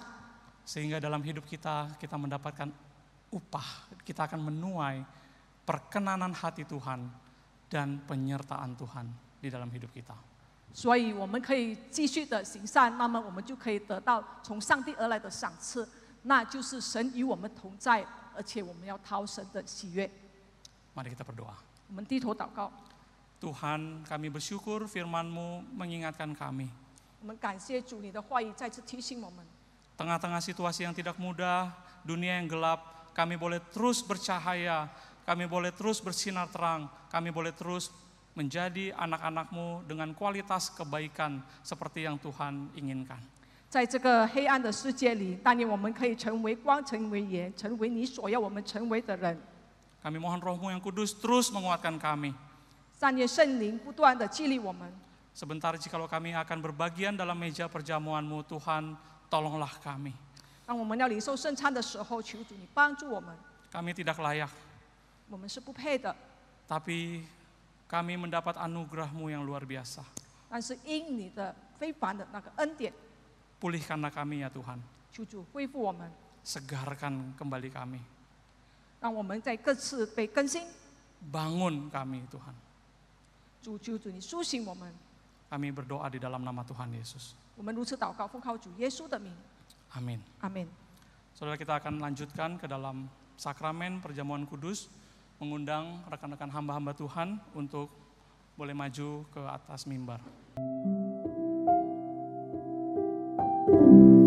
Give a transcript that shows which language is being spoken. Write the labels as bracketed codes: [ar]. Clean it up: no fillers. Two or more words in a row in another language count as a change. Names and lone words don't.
[id] Sehingga dalam hidup kita, kita mendapatkan upah, kita akan menuai perkenanan hati Tuhan dan penyertaan Tuhan di dalam hidup kita. [zh] 所以我们可以继续的行善，那么我们就可以得到从上帝而来的赏赐，那就是神与我们同在，而且我们要讨神的喜悦。 [id] Mari kita berdoa. [zh] 我们低头祷告， [id] Tuhan, kami bersyukur firman-Mu mengingatkan kami. [zh] 我们感谢主，你的话语再次提醒我们。 [id] Tengah-tengah situasi yang tidak mudah, dunia yang gelap, kami boleh terus bercahaya, kami boleh terus bersinar terang, kami boleh terus menjadi anak-anak-Mu dengan kualitas kebaikan seperti yang Tuhan inginkan. [zh] 在这个黑暗的世界里，但愿我们可以成为光，成为盐，成为你所要我们成为的人。 [id] Kami mohon Roh-Mu yang kudus terus menguatkan kami. [zh] 但愿圣灵不断的激励我们。 [id] Sebentar jikalau kami akan berbagian dalam meja perjamuan-Mu, Tuhan, tolonglah kami. [zh] 当我们要领受圣餐的时候，求主你帮助我们。 [id] Kami tidak layak, [zh] 我们是不配的， [id] tapi kami mendapat anugerah-Mu yang luar biasa. [zh] 但是因你的非凡的那个恩典， [id] Pulihkanlah kami ya Tuhan, [zh] 求主恢复我们， [id] segarkan kembali kami. [zh] 让我们在各次被更新。 [id] Bangun kami Tuhan. [zh] 求主你苏醒我们。 [id] Kami berdoa di dalam nama Tuhan Yesus. [zh] 我们如此祷告，奉靠主耶稣的名， [id] Amin. [zh] 阿门。 [id] Saudara, kita akan lanjutkan ke dalam sakramen perjamuan kudus, mengundang rekan-rekan hamba-hamba Tuhan untuk boleh maju ke atas mimbar.